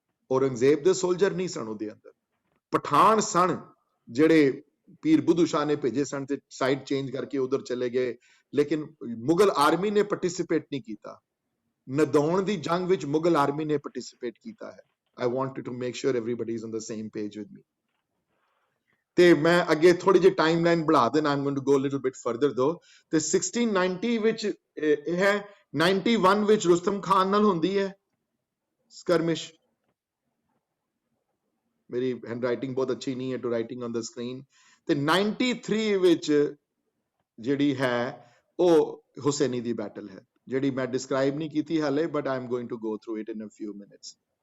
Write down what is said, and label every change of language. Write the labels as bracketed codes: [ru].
[pa] ਔਰੰਗਜ਼ੇਬ ਦੇ ਸੋਲਜਰ ਨਹੀਂ ਸਨ ਉਹਦੇ ਅੰਦਰ, ਪਠਾਨ ਸਨ ਜਿਹੜੇ ਪੀਰ ਬੁੱਧੂ ਸ਼ਾਹ ਨੇ ਭੇਜੇ ਸਨ ਤੇ ਸਾਈਡ ਚੇਂਜ ਕਰਕੇ ਉਧਰ ਚਲੇ ਗਏ। ਲੇਕਿਨ ਮੁਗਲ ਆਰਮੀ ਨੇ ਪਾਰਟਿਸਿਪੇਟ ਨਹੀਂ ਕੀਤਾ। ਨਦੌਣ ਦੀ ਜੰਗ ਵਿੱਚ ਮੁਗਲ ਆਰਮੀ ਨੇ ਪਾਰਟਿਸਿਪੇਟ ਕੀਤਾ ਹੈ। [en] I wanted to make sure everybody is on the same page with me. [pa] ਤੇ ਮੈਂ ਅੱਗੇ ਥੋੜੀ ਜਿਹੀ ਟਾਈਮਲਾਈਨ ਬਣਾ ਦੇਣਾ। [en] I'm going to go a little bit further though. [pa] ਤੇ 1690 ਵਿੱਚ ਇਹ ਹੈ 91 ਵਿੱਚ ਰੁਸਤਮ ਖਾਨ ਨਾਲ ਹੁੰਦੀ ਹੈ skirmish। ਮੇਰੀ ਹੈਂਡਰਾਈਟਿੰਗ ਬਹੁਤ ਅੱਛੀ ਨਹੀਂ ਹੈ [en] To writing on the screen. [pa] ਤੇ 93 ਵਿੱਚ ਜਿਹੜੀ ਹੈ ਉਹ ਹੁਸੈਨੀ ਦੀ ਬੈਟਲ ਹੈ, ਜਿਹੜੀ ਮੈਂ ਡਿਸਕ੍ਰਾਈਬ ਨਹੀਂ ਕੀਤੀ ਹਾਲੇ, [en] But I am going to go through it in a few minutes.